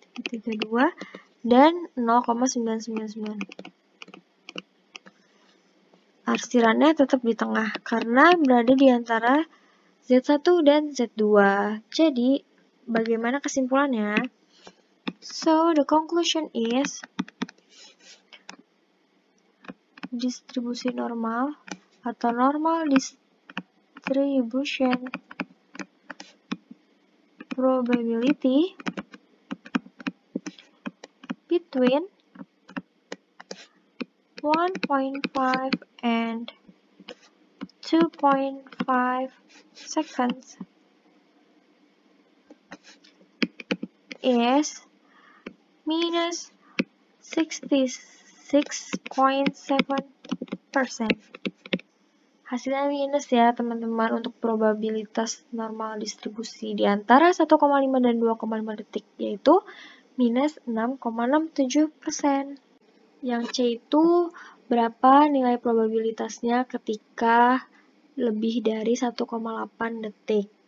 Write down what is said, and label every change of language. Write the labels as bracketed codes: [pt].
[id] 32 dan 0,999. Arsirannya tetap di tengah karena berada di antara Z1 dan Z2. Jadi, bagaimana kesimpulannya? [en] So, the conclusion is [id] distribusi normal atau [en] normal distribution probability between 1.5 and 2.5 seconds is minus 66.7%. [id] Hasilnya minus ya teman-teman untuk probabilitas normal distribusi di antara 1,5 dan 2,5 detik, yaitu minus 6,67%. Yang C itu berapa nilai probabilitasnya ketika lebih dari 1,8 detik.